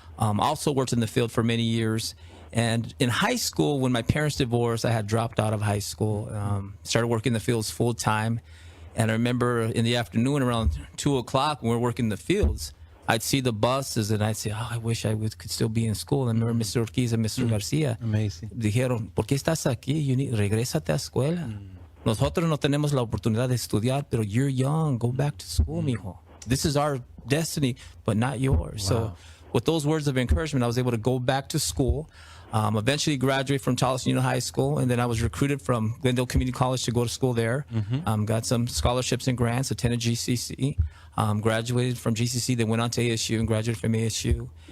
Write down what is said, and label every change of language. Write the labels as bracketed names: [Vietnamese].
[English] Also worked in the field for many years. And in high school, when my parents divorced, I had dropped out of high school, started working in the fields full time. And I remember in the afternoon around 2 o'clock when we were working in the fields, I'd see the buses and I'd say, oh, I wish I could still be in school. And I remember Mr. Ortiz and Mr. Garcia. Amazing. [Spanish] Dijeron, ¿por qué estás aquí? Regrésate a escuela. Nosotros no tenemos la oportunidad de estudiar, pero [English] you're young. Go back to school, mijo. This is our destiny, but not yours. Wow. So with those words of encouragement, I was able to go back to school. Eventually graduated from Tallison Union High School, and then I was recruited from Glendale Community College to go to school there. Got some scholarships and grants, attended GCC, graduated from GCC, then went on to ASU and graduated from ASU.